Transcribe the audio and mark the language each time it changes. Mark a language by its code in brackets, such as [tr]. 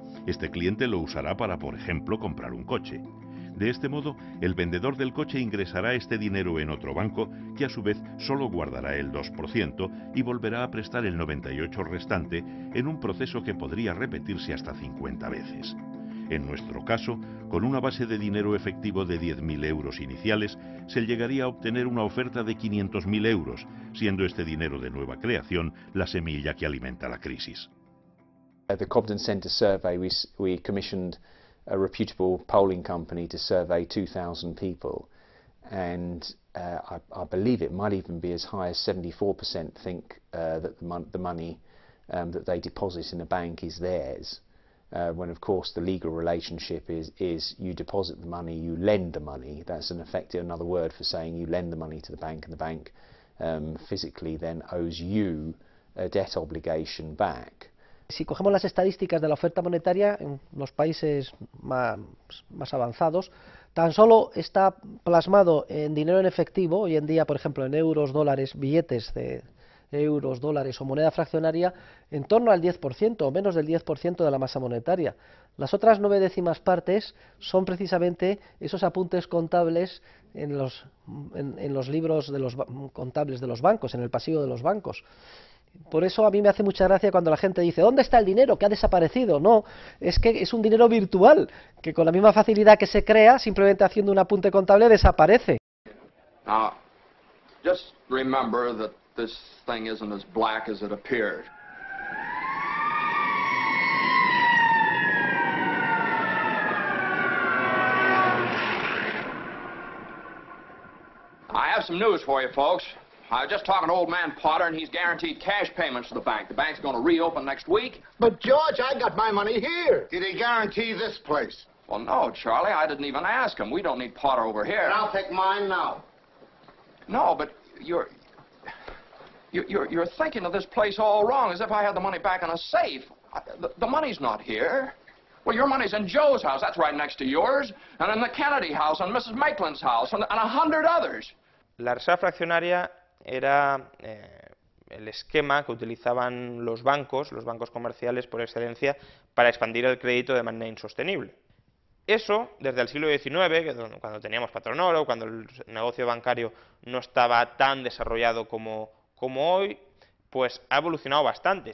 [es] Este cliente lo usará para, por ejemplo, comprar un coche. De este modo, el vendedor del coche ingresará este dinero en otro banco, que a su vez solo guardará el 2% y volverá a prestar el 98% restante en un proceso que podría repetirse hasta 50 veces. En nuestro caso, con una base de dinero efectivo de 10.000 euros iniciales, se llegaría a obtener una oferta de 500.000 euros, siendo este dinero de nueva creación la semilla que alimenta la crisis. [en] At the Cobden Centre survey, we commissioned a reputable polling company to survey 2,000 people, and I believe it might even be as high as 74% think that the money that they deposit in a bank is theirs, when of course the legal relationship is you deposit the money, you lend the money. That's in effect another word for saying you lend the money to the bank, and the bank physically then owes you a debt obligation back. [es] Si cogemos las estadísticas de la oferta monetaria en los países más avanzados, tan solo está plasmado en dinero en efectivo, hoy en día, por ejemplo, en euros, dólares, billetes de euros, dólares o moneda fraccionaria, en torno al 10% o menos del 10% de la masa monetaria. Las otras 9 décimas partes son precisamente esos apuntes contables en los libros de los contables de los bancos, en el pasivo de los bancos. Por eso a mí me hace mucha gracia cuando la gente dice ¿dónde está el dinero? ¿Que ha desaparecido? No, es que es un dinero virtual, que con la misma facilidad que se crea, simplemente haciendo un apunte contable, desaparece. [en] Now, just remember that this thing isn't as black as it appeared. I have some news for you, folks. I was just talking to old man Potter, and he's guaranteed cash payments to the bank. The bank's going to reopen next week. But, George, I got my money here. Did he guarantee this place? Well, no, Charlie, I didn't even ask him. We don't need Potter over here. And I'll take mine now. No, but you're thinking of this place all wrong, as if I had the money back in a safe. The money's not here. Well, your money's in Joe's house. That's right next to yours. And in the Kennedy house, and Mrs. Maitland's house, and 100 others. [es] La reserva fraccionaria era el esquema que utilizaban los bancos comerciales por excelencia, para expandir el crédito de manera insostenible. Eso, desde el siglo XIX, cuando teníamos patronoro, cuando el negocio bancario no estaba tan desarrollado como hoy, pues ha evolucionado bastante.